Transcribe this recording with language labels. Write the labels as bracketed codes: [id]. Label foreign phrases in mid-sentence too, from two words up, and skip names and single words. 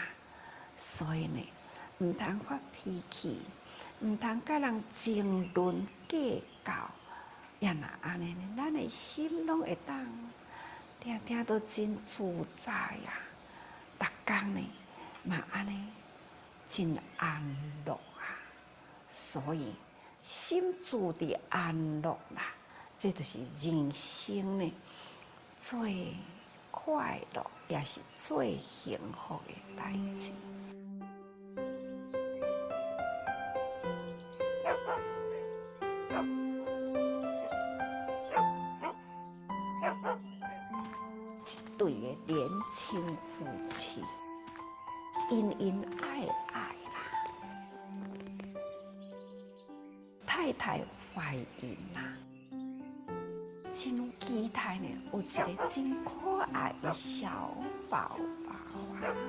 [nan] 所以呢，唔通发脾气，唔通甲人争论计较，也若安尼呢，咱的心拢会当常常都真自在啊，逐工呢嘛安尼真安乐啊。所以心住伫安乐啦，这就是人生呢最快乐，也是最幸福的代志。一对的年轻夫妻，恩恩爱爱啦，太太怀孕啦，真期待呢，有一个真可爱的小宝宝啊！